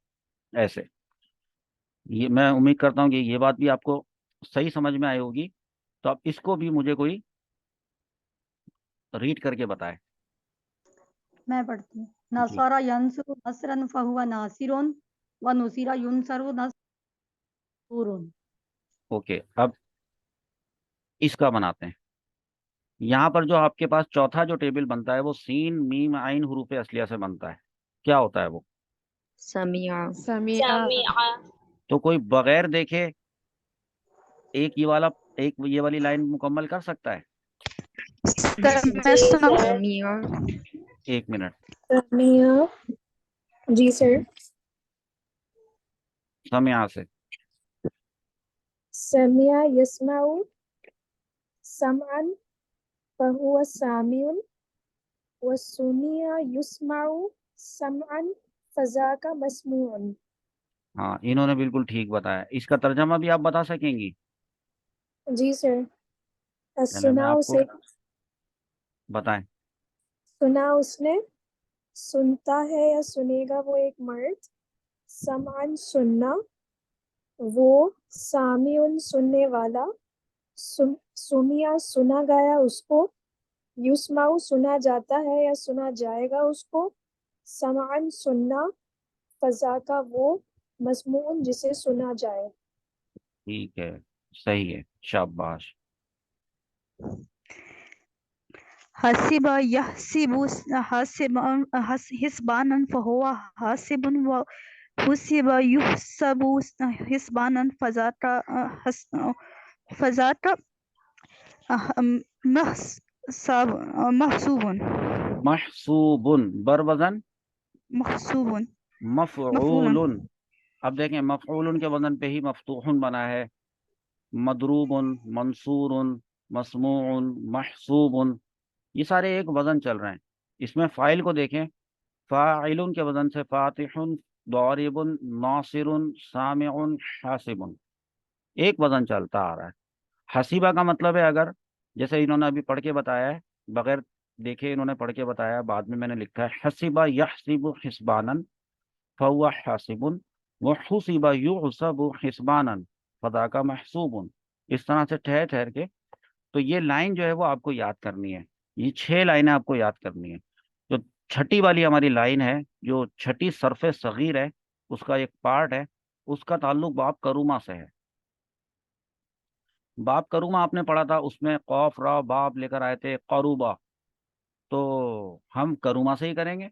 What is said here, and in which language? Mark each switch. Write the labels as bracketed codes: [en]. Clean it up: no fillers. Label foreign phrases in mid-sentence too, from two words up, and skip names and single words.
[hi] ऐसे। ये मैं उम्मीद करता हूँ कि ये बात भी आपको सही समझ में आई होगी। तो अब इसको भी मुझे कोई रीड करके बताए। मैं पढ़ती हूँ। जी। [ar] نَصَرَ يَنْصُرُ نَصْرًا فَهُوَ نَاصِرٌ وَ نُصِرَ يُنْصَرُ نَصْرٌ. [hi] ओके, अब इसका बनाते हैं। यहाँ पर जो आपके पास चौथा जो टेबल बनता है वो [ar] سِين مِيم عَيْن حُرُوف أَصْلِيَّة [hi] से बनता है। क्या होता है वो? समिया। समिया। तो कोई बगैर देखे एक ये वाली लाइन मुकम्मल कर सकता है? समिया। एक मिनट। समिया। जी सर। समिया से। [ar] سَمِعَ يَسْمَعُ سَمْعًا فَهُوَ سَامِعٌ وَ سُمِعَ يُسْمَعُ سَمْعًا فَذَاكَ مَسْمُوعٌ. [hi] हाँ, इन्होंने बिल्कुल ठीक बताया। इसका तर्जमा भी आप बता सकेंगी? जी सर। चले मैं सुना आपको उसे, बताएं। सुना उसने, सुनता है या सुनेगा वो एक मर्द, समअन सुनना, वो, सामिउन सुनने वाला, सुमिया सुना गया उसको, युस्माउ सुना जाता है या सुना जाएगा उसको, समअन सुनना, फज़ाका वो, मस्मून जिसे सुना जाए। ठीक है, सही है, शाबाश। [ar] حَسِبَ يَحْسِبُ حِسْبَانًا فَهُوَ حَاسِبٌ وَ حُسِبَ يُحْسَبُ حِسْبَانًا فَذَاتَا مَحْسُوبٌ. [hi] महसूबुन बरवजन महसूबुन मफऊलुन। अब देखें, मफऊलुन के वजन पे ही मफतूहुन बना है। [ar] مَضْرُوبٌ، مَنْصُورٌ، مَسْمُوعٌ، مَحْسُوبٌ, [hi] ये सारे एक वजन चल रहे हैं। इसमें फाइल को देखें, फाइलुन के वजन से [ar] فَاتِحٌ، ضَارِبٌ، نَاصِرٌ، سَامِعٌ، حَاسِبٌ, [hi] एक वजन चलता आ रहा है। हसीबा का मतलब है, अगर जैसे इन्होंने अभी पढ़ के बताया है, बगैर देखे इन्होंने पढ़ के बताया, बाद में मैंने लिखा है [ar] حَسِبَ يَحْسِبُ حِسْبَانًا فَهُوَ حَاسِبٌ وَ حُسِبَ يُحْسَبُ حِسْبَانًا فَذَاكَ مَحْسُوبٌ. [hi] इस तरह से ठहर ठहर के। तो ये लाइन जो है वो आपको याद करनी है। ये 6 लाइनें आपको याद करनी है। जो छठी वाली हमारी लाइन है, जो छठी [ar] صَرْفِ صَغِير [hi] है, उसका एक पार्ट है, उसका ताल्लुक [ar] بَاب كَرُمَ [hi] से है। [ar] بَاب كَرُمَ [hi] आपने पढ़ा था, उसमें कौफ रा बाब लेकर आए थे करूबा, तो हम करूमा से ही करेंगे।